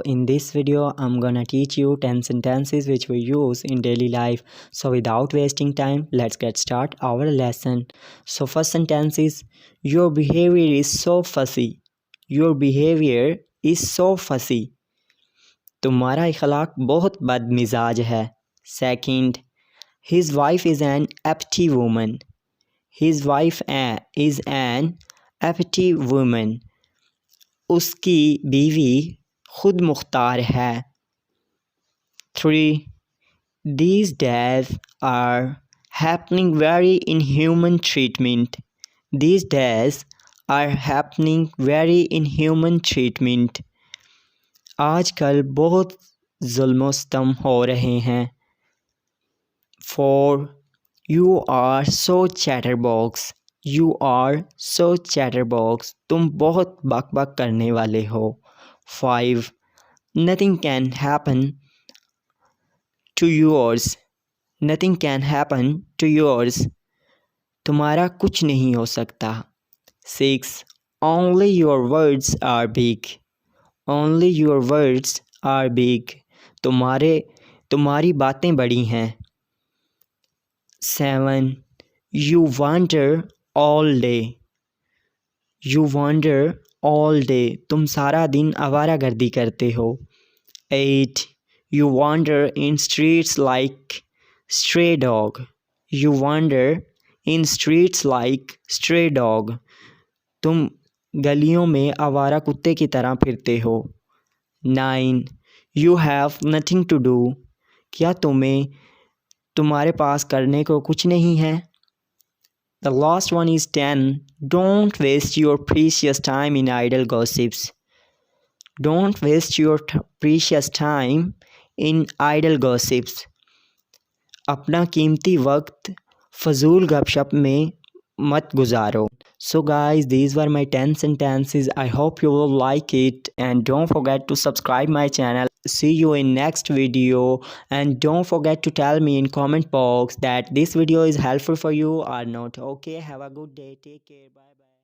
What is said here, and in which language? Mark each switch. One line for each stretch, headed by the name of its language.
English: In this video, I'm gonna teach you 10 sentences which we use in daily life. So without wasting time, let's get start our lesson. So first sentence is, your behavior is so fussy. Your behavior is so fussy.
Hindi: तुम्हारा अखलाक बहुत बदमिजाज है.
English: Second, his wife is an uppity woman. His wife is an uppity woman.
Hindi: उसकी बीवी खुद मुख्तार है.
English: 3. These days are happening very inhuman treatment. These days are happening very inhuman treatment.
Hindi: आजकल बहुत जुल्म सितम हो रहे हैं.
English: 4. You are so chatterbox. You are so chatterbox.
Hindi: तुम बहुत बक बक करने वाले हो.
English: 5. Nothing can happen to yours. Nothing can happen to yours.
Hindi: तुम्हारा कुछ नहीं हो सकता.
English: 6. Only your words are big. Only your words are big.
Hindi: तुम्हारी बातें बड़ी हैं.
English: 7. You wander all day. You wander all day.
Hindi: तुम सारा दिन आवारा गर्दी करते हो. 8.
English: You wander in streets like stray dog. You wander in streets like stray dog.
Hindi: तुम गलियों में आवारा कुत्ते की तरह फिरते हो.
English: 9. You have nothing to do.
Hindi: क्या तुम्हारे पास करने को कुछ नहीं है.
English: The last one is 10. Don't waste your precious time in idle gossips. Don't waste your precious time in idle gossips.
Hindi: अपना कीमती वक्त फजूल गपशप में मत गुजारो.
English: So guys, these were my 10 sentences. I hope you will like it and don't forget to subscribe my channel. See you in next video and don't forget to tell me in comment box that this video is helpful for you or not. Okay, have a good day. Take care. Bye bye.